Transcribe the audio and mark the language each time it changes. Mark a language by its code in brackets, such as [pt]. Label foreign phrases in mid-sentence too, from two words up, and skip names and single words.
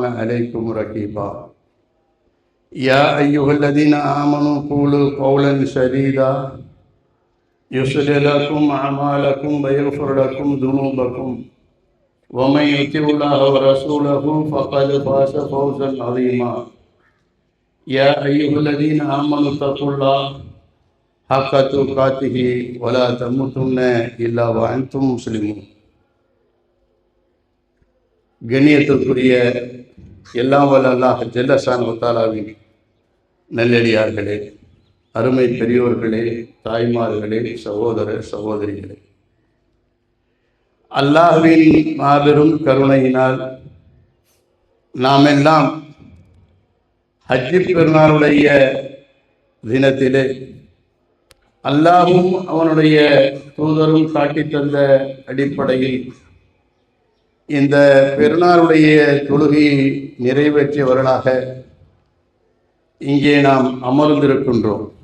[ar] عليكم رقيبا يا أيها الذين آمنوا قولوا قولا سديدا يصلح لكم أعمالكم ويغفر لكم ذنوبكم ومن يطع الله ورسوله فقد فاز فوزا عظيما يا أيها الذين آمنوا اتقوا الله حق تقاته ولا تموتن إلا وأنتم مسلمون [ta] கண்ணியத்திற்குரிய எல்லாம் வல்ல அல்லாஹ் [ar] جل شأنه تعالى [ta] நல்லடியார்களே, அருமை பெரியோர்களே, தாய்மார்களே, சகோதர சகோதரிகளே, அல்லாஹ்வின் மாபெரும் கருணையினால் நாம் எல்லாம் ஹஜ்ஜி பெருநாளுடைய தினத்திலே அல்லாஹ்வும் அவனுடைய தூதரும் காட்டித் தந்த அடிப்படையில் இந்த பெருநாளுடைய தொழுகையை நிறைவேற்றியவர்களாக இங்கே நாம் அமர்ந்திருக்கின்றோம்.